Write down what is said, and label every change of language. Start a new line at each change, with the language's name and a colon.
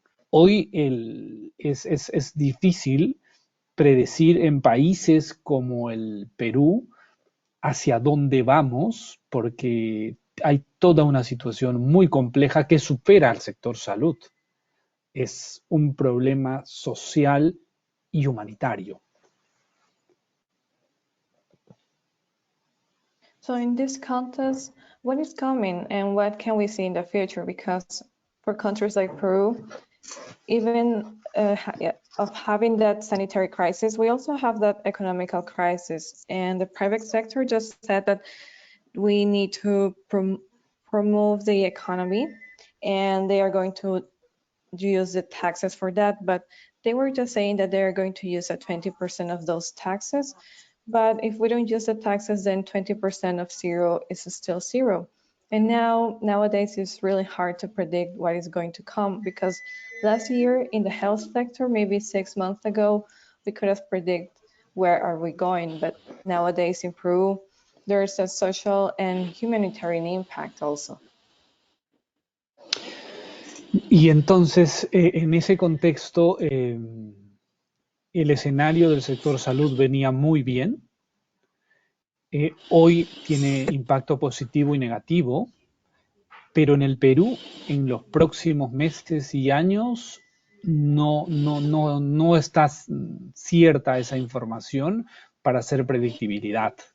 Spanish: Hoy es difícil predecir en países como el Perú hacia dónde vamos, porque hay toda una situación muy compleja que supera al sector salud. Es un problema social y humanitario.
English: So in this context, what is coming and what can we see in the future? Because for countries like Peru, even of having that sanitary crisis, we also have that economical crisis. And the private sector just said that we need to promote the economy, and they are going to use the taxes for that. But they were just saying that they're going to use 20% of those taxes. But if we don't use the taxes, then 20% of zero is still zero. And nowadays, it's really hard to predict what is going to come, because last year in the health sector, maybe 6 months ago, we could have predicted where are we going. But nowadays in Peru, there's a social and humanitarian impact also.
Spanish: Y entonces, en ese contexto, el escenario del sector salud venía muy bien. Hoy tiene impacto positivo y negativo, pero en el Perú, en los próximos meses y años, no está cierta esa información para hacer predictibilidad.